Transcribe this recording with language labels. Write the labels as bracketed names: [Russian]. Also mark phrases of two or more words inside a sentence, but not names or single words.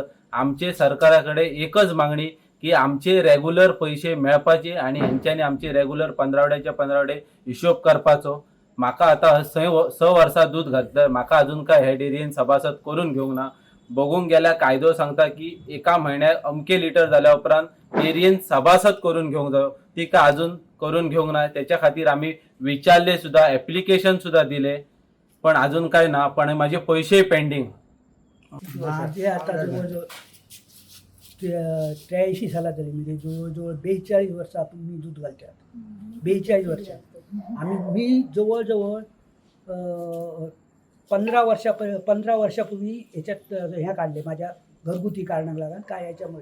[Konkani] आमचे सरकाराकडे एकच मागणी की आमचे रेग्युलर पैसे मेळपाचे आणि हेंच्यांनी आमचे रेग्युलर 15 हिशोब करपाचो. म्हाका आता 6 वर्सां दूध घातलं, म्हाका अजून काय हे डेअरीन सभासद करून घेवंक ना. बघूंक गेल्यार कायदो सांगता की एका म्हयन्याक अमके लिटर जाल्या उपरांत डेअरीन सभासद करून घेवंक जायो, ती काय अजून करून घेवंक ना. [Marathi] त्याच्या खातीर आम्ही विचारले सुद्धा, ऍप्लिकेशन सुद्धा दिले, पण अजून काय ना. पण माझे पैसे पेंडिंग. माझे आता जवळजवळ 83 साला तरी म्हणजे जवळजवळ 42 वर्षातून मी दूध घालतात. 42 वर्षात मी जवळजवळ 15 वर्षापूर्वी याच्यात ह्या काढले माझ्या घरगुती कारणाला लागून काय याच्यामुळे.